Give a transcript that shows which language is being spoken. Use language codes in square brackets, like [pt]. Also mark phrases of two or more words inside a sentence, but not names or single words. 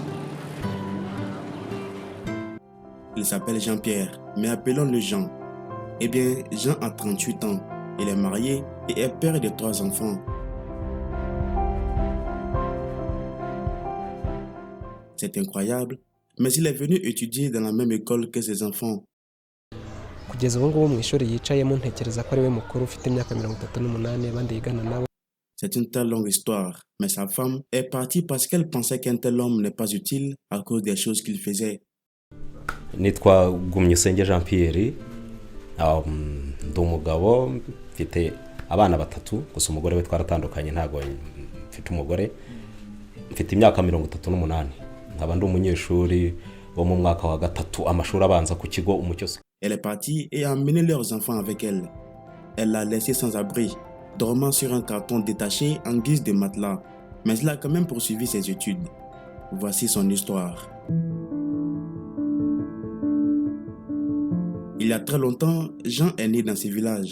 [fr] Il s'appelle Jean-Pierre, mais appelons-le Jean. Eh bien, Jean a 38 ans. Il est marié et est père de 3 enfants. C'est incroyable, mais il est venu étudier dans la même école que ses enfants. [rw] Kugeza ubu ngubu mu ishuri yicayemo ntekereza ko ari we mukuru ufite imyaka 38 abandi yigana nabo. [fr] C'est une très longue histoire, mais sa femme est partie parce qu'elle pensait qu'un tel homme n'est pas utile à cause des choses qu'il faisait. [rw] Nitwa Gumyusenge Jean-Pierre, ndi umugabo mfite abana batatu, gusa umugore we twaratandukanye ntago mfite umugore, mfite imyaka 38, nkaba ndi umunyeshuri wo mu mwaka wa gatatu amashuri abanza ku kigo Umucyo. [fr] Elle est partie et a emmené leurs enfants avec elle. Elle l'a laissé sans abri, dormant sur un carton détaché en guise de matelas, mais elle a quand même poursuivi ses études. Voici son histoire. Il y a très longtemps, Jean est né dans ce village.